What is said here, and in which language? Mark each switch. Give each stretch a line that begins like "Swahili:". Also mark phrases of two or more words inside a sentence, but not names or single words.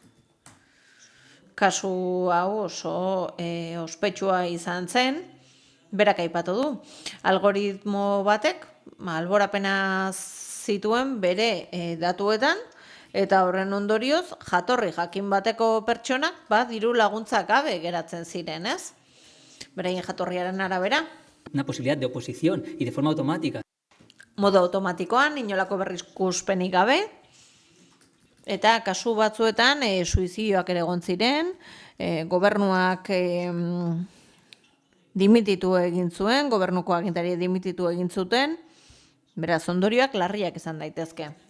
Basque: Kasu hau oso ospetsua izan zen, berak aipatu du. Algoritmo batek, alborapena zituen bere datuetan, eta horren ondorioz, jatorri jakin bateko pertsonak, diru laguntzak gabe geratzen ziren, ez? Beraien jatorriaren arabera.
Spanish: Una posibilidad de oposición y de forma automática.
Basque: Modo automatikoan, inolako berrikuspenik gabe, eta kasu batzuetan suizidioak ere egon ziren, gobernuak dimititu egin zuen, gobernuko agintari dimititu egin zuten, beraz ondorioak larriak izan daitezke.